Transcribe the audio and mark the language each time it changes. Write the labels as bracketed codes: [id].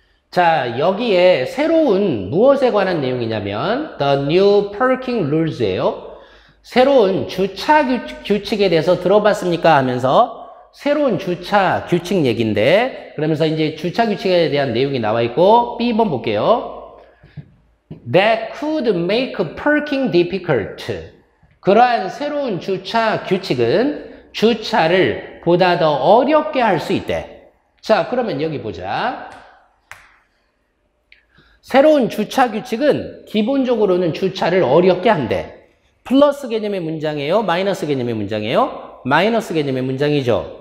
[ko] 자, 여기에 새로운 무엇에 관한 내용이냐면 The New Parking Rules예요. 새로운 주차 규칙에 대해서 들어봤습니까? 하면서 새로운 주차 규칙 얘기인데 그러면서 이제 주차 규칙에 대한 내용이 나와 있고 B번 볼게요. [en] That could make parking difficult. [ko] 그러한 새로운 주차 규칙은 주차를 보다 더 어렵게 할 수 있대. 자, 그러면 여기 보자. 새로운 주차 규칙은 기본적으로는 주차를 어렵게 한대. 플러스 개념의 문장이에요? 마이너스 개념의 문장이에요? 마이너스 개념의 문장이죠.